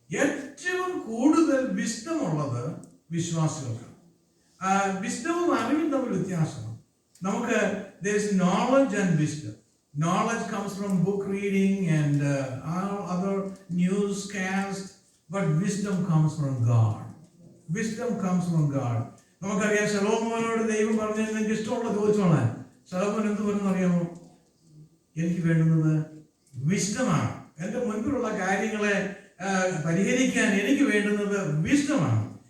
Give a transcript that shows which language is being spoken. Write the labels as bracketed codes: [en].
[ml] ഏറ്റവും കൂടുതൽ വിസ്ഡമുള്ളത് വിശ്വാസികൾക്കാണ്. വിസ്ഡവും അറിവും തമ്മിൽ വ്യത്യാസമാണ്. നമുക്ക് [en] there is knowledge and wisdom. Knowledge comes from book reading and all other newscasts, but wisdom comes from God. Wisdom comes from God. [ml] നമുക്കറിയാം ശലോമോനോട് ദൈവം പറഞ്ഞു, നിങ്ങൾക്ക് ഇഷ്ടമുള്ള ചോദിച്ചോളാൻ. ശലോമോൻ എന്ത് പറഞ്ഞു അറിയാമോ? എനിക്ക് വേണ്ടുന്നത് വിസ്ഡമാണ്. എൻ്റെ മുൻപിലുള്ള കാര്യങ്ങളെ പരിഹരിക്കാൻ എനിക്ക് വേണ്ടുന്നത് വിസ്ഡമാണ്.